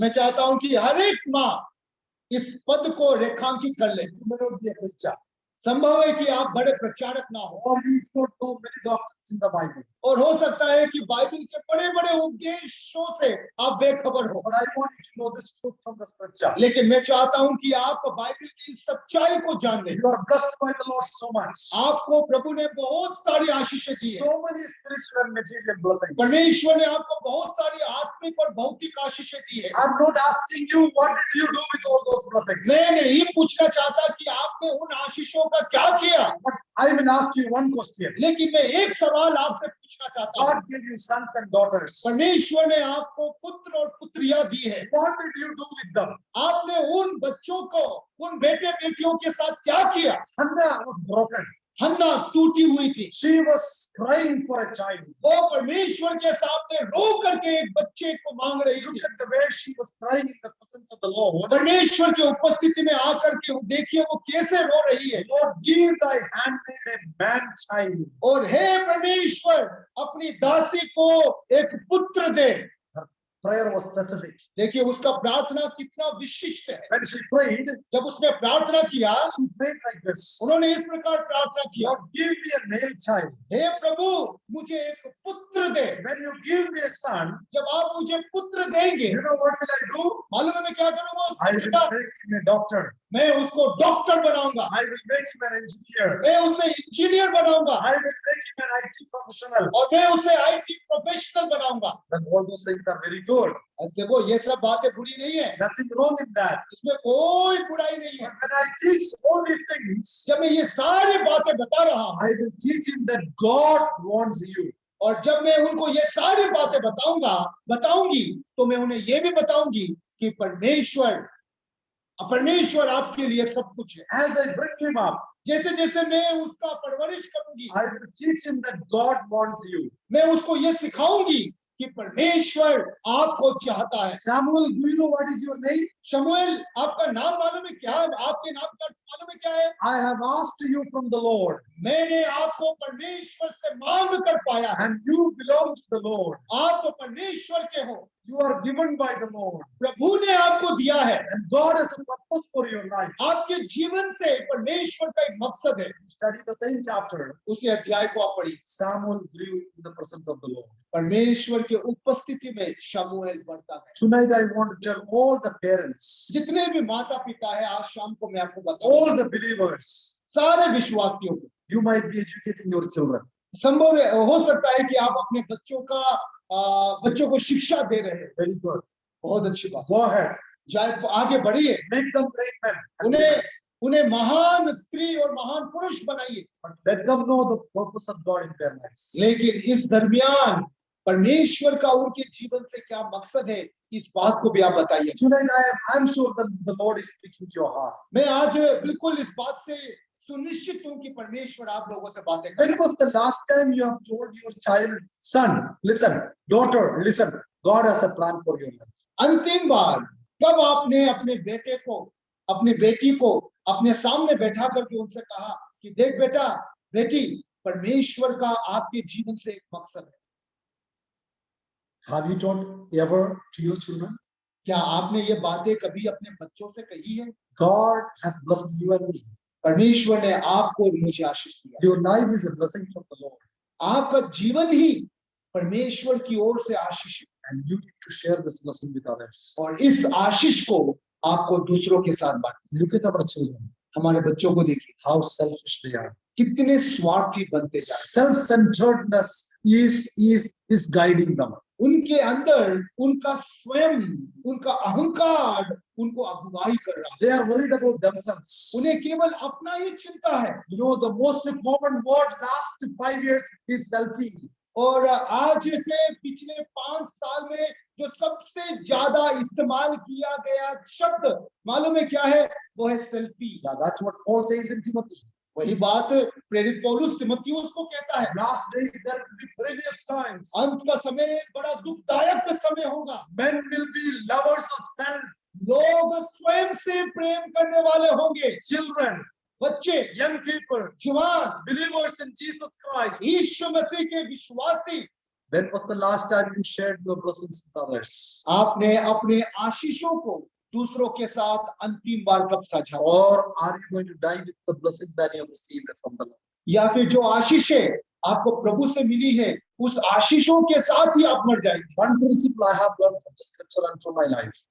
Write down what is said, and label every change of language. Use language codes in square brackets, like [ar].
[hi] मैं चाहता हूं कि हर एक माँ इस पद को रेखांकित कर ले। [en] You may not be a preacher. [hi] संभव है कि आप बड़े प्रचारक ना हो [en] or you do not know many doctrines in the Bible. [hi] और हो सकता है कि बाइबल के बड़े बड़े उपदेशों से आप बेखबर हो, [en] But I want you to know this truth from the scripture. [hi] लेकिन मैं चाहता हूं कि आप बाइबल की सच्चाई को जान लें। [en] You are blessed by the Lord so much. [hi] आपको प्रभु ने बहुत सारी आशीषें दी है। [en] So many spiritual and material blessings. [hi] परमेश्वर ने आपको बहुत सारी आत्मिक और भौतिक आशीषें दी है। [en] I'm not asking you what did you do with all those blessings. [hi] मैं नहीं पूछना चाहता कि आपने उन आशीषों का क्या किया, [en] But I will ask you one question. [hi] लेकिन मैं एक सवाल आपसे पूछना चाहता हूँ। [en] God gave you sons and daughters. [hi] परमेश्वर ने आपको पुत्र और पुत्रियां दी है, [en] What did you do with them? [hi] आपने उन बच्चों को, उन बेटे बेटियों के साथ क्या किया? [en] Hannah was broken. [hi] हन्ना टूटी हुई थी, [en] She was crying for a child. [hi] वो परमेश्वर के सामने रो करके एक बच्चे को मांग रही [en] Look [hi] थी। [en] at the way she was crying in the presence of the Lord. [hi] परमेश्वर की उपस्थिति में आकर के वो देखिए वो कैसे रो रही है। [en] Lord, give thy handmaid a man child. [hi] और हे परमेश्वर, अपनी दासी को एक पुत्र दे। [en] Her prayer was specific. [hi] देखिए उसका प्रार्थना कितना विशिष्ट है। [en] When she prayed, [hi] जब उसने प्रार्थना किया, [en] she prayed like this. [hi] उन्होंने इस प्रकार प्रार्थना किया, [en] Lord, give me a male child. [hi] हे प्रभु मुझे एक पुत्र दे। [en] When you give me a son, [hi] जब आप मुझे पुत्र देंगे, [en] you know what will I do? [hi] मालूम है मैं क्या करूंगा? उस [en] I [hi] पुत्र [en] will [hi] का [en] make him a doctor. [hi] मैं उसको डॉक्टर बनाऊंगा, [en] I will make him an engineer. [hi] मैं उसे इंजीनियर बनाऊंगा, [en] I will make him an IT professional. [hi] और मैं उसे आईटी प्रोफेशनल बनाऊंगा। [en] Then all those things are very good. [hi] अब देखो ये सब बातें बुरी नहीं है, [en] Nothing wrong in that. [hi] इसमें कोई बुराई नहीं है। [en] But when I teach all these things, [hi] जब मैं ये सारी बातें बता रहा हूँ [en] I will teach him that God wants you. [hi] और जब मैं उनको ये सारी बातें बताऊंगी, तो मैं उन्हें ये भी बताऊंगी कि परमेश्वर आपके लिए सब कुछ है। [en] As I bring him up, [hi] जैसे जैसे मैं उसका परवरिश करूंगी, [en] I will teach him that God wants you. [hi] मैं उसको ये सिखाऊंगी कि परमेश्वर आपको चाहता है। [en] Samuel, do you know what is your name? [hi] शमूएल, आपका नाम मालूम है क्या है? आपके नाम का अर्थ मालूम है क्या है? [en] I have asked you from the Lord, [hi] मैंने आपको परमेश्वर से मांग कर पाया है। [en] and you belong to the Lord. [hi] आप तो परमेश्वर के हो, [en] You are given by the Lord, [hi] प्रभु ने आपको दिया है। [en] and God has a purpose for your life. [hi] आपके जीवन से परमेश्वर का एक मकसद है। [en] Study the same chapter. [hi] उसी अध्याय को आप पढ़िए। [en] Samuel grew in the presence of the Lord. [hi] परमेश्वर के उपस्थिति में शमूएल बढ़ता है। [en] Tonight I want to tell all the parents, [hi] जितने भी माता पिता है, आज शाम को मैं आपको [en] all [hi] बताऊंगा, [en] the believers, [hi] सारे विश्वासियों को [en] you might be educating your children. [hi] संभव है, हो सकता है कि आप अपने बच्चों को शिक्षा दे रहे हैं। [en] Very good. [hi] बहुत अच्छी बात, [en] Go ahead. [hi] जाए आगे बढ़िए, [en] Make them great men. and [hi] उन्हें महान स्त्री और महान पुरुष बनाइए, [en] But let them know the purpose of God in their lives. [hi] लेकिन इस दरमियान परमेश्वर का उनके जीवन से क्या मकसद है, इस बात को भी आप बताइए। [en] Tonight I'm sure that the Lord is speaking to your heart. [hi] मैं आज बिल्कुल इस बात से सुनिश्चित हूं कि परमेश्वर आप लोगों से बातें [en] When [hi] करें। [en] was the last time you have told your child, son, listen, daughter, listen, God has a plan for your life? [hi] अंतिम बार कब आपने अपने बेटे को, अपनी बेटी को अपने सामने बैठा करके उनसे कहा कि देख बेटा, बेटी, परमेश्वर का आपके जीवन से एक मकसद है? [en] Have you taught ever to your children? [hi] क्या आपने ये बातें कभी अपने बच्चों से कही है? [en] God has blessed you and me. [hi] परमेश्वर ने आपको और मुझे आशीष दिया। [en] Your life is a blessing from the Lord, [hi] आपका जीवन ही परमेश्वर की ओर से आशीष है, [en] and you need to share this blessing with others. [hi] और इस आशीष को आपको दूसरों के साथ बांटना। [en] Look at our children, [hi] हमारे बच्चों को देखिए, [en] how selfish they are. [hi] कितने स्वार्थी बनते जा रहे हैं। [en] Self-centeredness is guiding them. [hi] उनके अंदर उनका स्वयं, उनका अहंकार उनको अगुवाई कर रहा है। [en] They are worried about themselves. [hi] उन्हें केवल अपना ही चिंता है। [en] You know, the most common word last 5 years is selfie. [hi] और आज से पिछले 5 साल में जो सबसे ज्यादा इस्तेमाल किया गया शब्द मालूम है क्या है? वो है selfie. [en] Yeah, that's what Paul says in Timothy. [hi] वही बात प्रेरित पौलुस तिमुथियुस को कहता है। [en] Last days there will be perilous times. [hi] अंत का समय बड़ा दुखदायक समय होगा। [en] Men will be lovers of self. [hi] लोग स्वयं से प्रेम करने वाले होंगे। [en] Children, [hi] बच्चे, [en] young people, [hi] जवान, [en] believers in Jesus Christ. [hi] यीशु मसीह के विश्वासी, [en] When was the last time you shared your blessings with others? [hi] आपने अपने आशीषों को दूसरों के साथ अंतिम बार कब साझा, [en] or are you going to die with the blessings that you have received from the Lord? [hi] या फिर जो आशीषें आपको प्रभु से मिली है उस आशीषों के साथ ही आप मर जाएंगे। [en] One principle I have learned from the scripture and from my life.